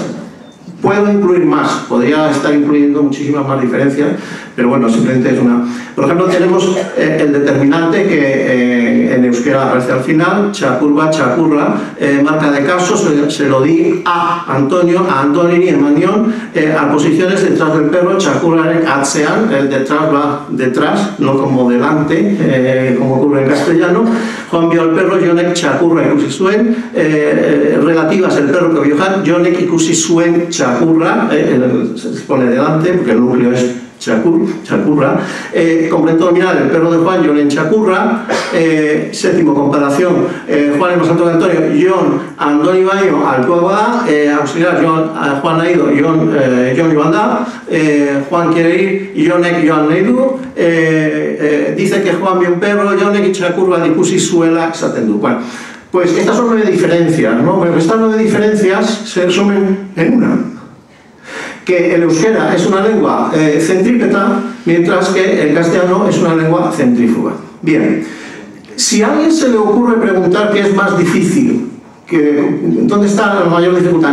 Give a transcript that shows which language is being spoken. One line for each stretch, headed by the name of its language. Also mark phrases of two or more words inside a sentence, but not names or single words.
Spanish: Puedo incluir más, podría estar incluyendo muchísimas más diferencias, pero bueno, simplemente es una. Por ejemplo, tenemos el determinante que en euskera aparece al final,
Basque: txakurba, txakurra,
Spanish: marca de caso, se lo di a Antonio, a Antonini, Emanión, a posiciones detrás del perro,
Basque: txakurraren atzean,
Spanish: el detrás va detrás, no como delante, como ocurre en castellano. Juan vio al perro,
Basque: Jonek txakurra ikusi zuen,
Spanish: relativas el perro que vio Juan,
Basque: Jonek ikusi zuen txakurra,
Spanish: se pone delante porque el núcleo es txakurra. Complemento nominal, el perro de Juan,
Basque: Jon en txakurra.
Spanish: Séptimo, comparación, Juan es más alto que Antonio,
Basque: Jon, Andoni baino altuagoa da,
Spanish: auxiliar, Juan ha ido,
Basque: Jon joan da,
Spanish: Juan quiere ir,
Basque: Jonek joan nahi du,
Spanish: dice que Juan vio un perro,
Basque: Jonek txakurra ikusi zuela, esaten du.
Spanish: Bueno, pues estas son 9 diferencias, ¿no? Pero estas 9 diferencias se resumen en una. Que el euskera es una lengua centrípeta, mientras que el castellano es una lengua centrífuga. Bien, si a alguien se le ocurre preguntar qué es más difícil, ¿dónde está la mayor dificultad?